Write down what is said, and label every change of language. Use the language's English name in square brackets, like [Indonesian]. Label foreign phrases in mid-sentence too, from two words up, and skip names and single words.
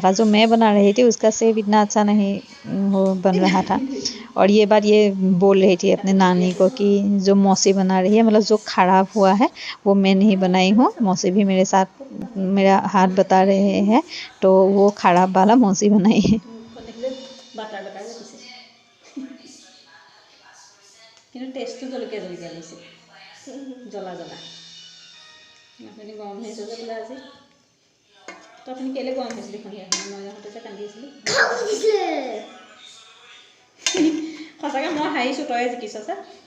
[Hindi] जो मैं बना रही थी उसका शेप इतना अच्छा नहीं हो बन रहा था। और ये बात ये बोल रही थी अपने नानी को कि जो मौसी बना रही है, मतलब जो खराब हुआ है वो मैं नहीं बनाई हूँ, मौसी भी मेरे साथ मेरा हाथ बता रहे हैं, तो वो खराब वाला मौसी बनाई है। [Assamese] কিন্তু টেষ্টটো জলকীয়া জলকীয়া লাগিছে, জ্বলা জ্বলা। আপুনি গৰম হৈ আছে যে বোলে আজি, তো আপুনি কেলৈ গৰম হৈছিলে সন্ধিয়া সময়? মই যাওঁতে যে কান্দি আছিলোঁ সঁচাকৈ মই হাৰিছোঁ, তই জিকিছ চা।